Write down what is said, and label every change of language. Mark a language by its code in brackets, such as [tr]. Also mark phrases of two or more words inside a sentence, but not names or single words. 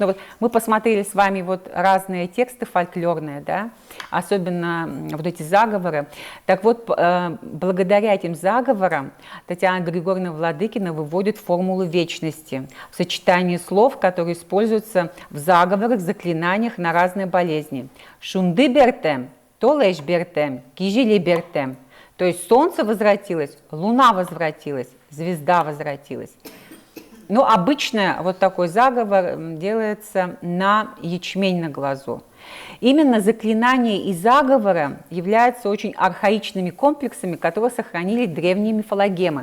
[ru] Вот мы посмотрели с вами вот разные тексты фольклорные, да, особенно вот эти заговоры. Так вот, благодаря этим заговорам Татьяна Григорьевна Владыкина выводит формулу вечности в сочетании слов, которые используются в заговорах, заклинаниях на разные болезни. [udm] Шунды бертем, толеш бертем, кижили бертем. [ru] То есть солнце возвратилось, луна возвратилась, звезда возвратилась. Ну, обычно вот такой заговор делается на ячмень на глазу. Именно заклинания и заговоры являются очень архаичными комплексами, которые сохранили древние мифологемы.